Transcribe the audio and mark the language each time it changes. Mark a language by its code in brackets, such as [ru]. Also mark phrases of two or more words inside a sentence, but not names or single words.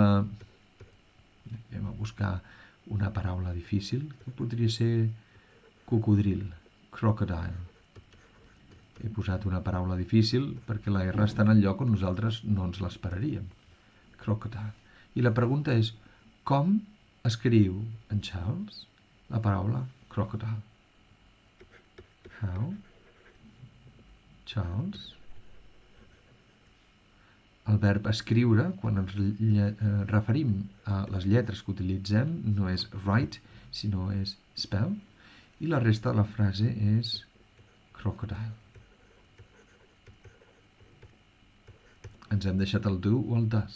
[ca] Anem a buscar una paraula difícil, que podria ser cocodril, crocodile. He posat una paraula difícil perquè la R està en el lloc on nosaltres no ens l'esperaríem. Crocodile. I la pregunta és, com escriu en Charles la paraula crocodile? How? Charles? El verb escriure, quan ens referim a les lletres que utilitzem, no és write, sinó és spell, i la resta de la frase és crocodile. Ens hem deixat el do o el does.